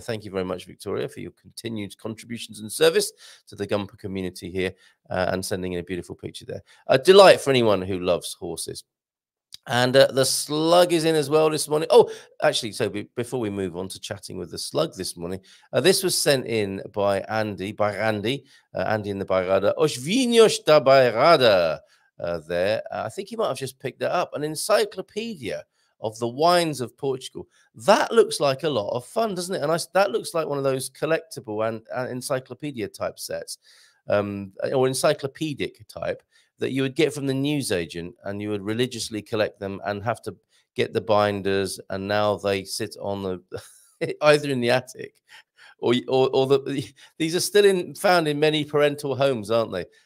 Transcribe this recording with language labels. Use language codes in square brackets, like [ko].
[en] Thank you very much, Victoria, for your continued contributions and service to the Gumper community here and sending in a beautiful picture there. A delight for anyone who loves horses. And the slug is in as well this morning. Oh, actually, so before we move on to chatting with the slug this morning, this was sent in by Andy in the Bairrada. [pt] Os vinhos da Bairrada there. [en] I think he might have just picked that up. An encyclopedia of the wines of Portugal. That looks like a lot of fun, doesn't it? And that looks like one of those collectible and encyclopedia type sets, or encyclopedic type, that you would get from the newsagent, and you would religiously collect them and have to get the binders, and now they sit on the either in the attic or these are still found in many parental homes, aren't they?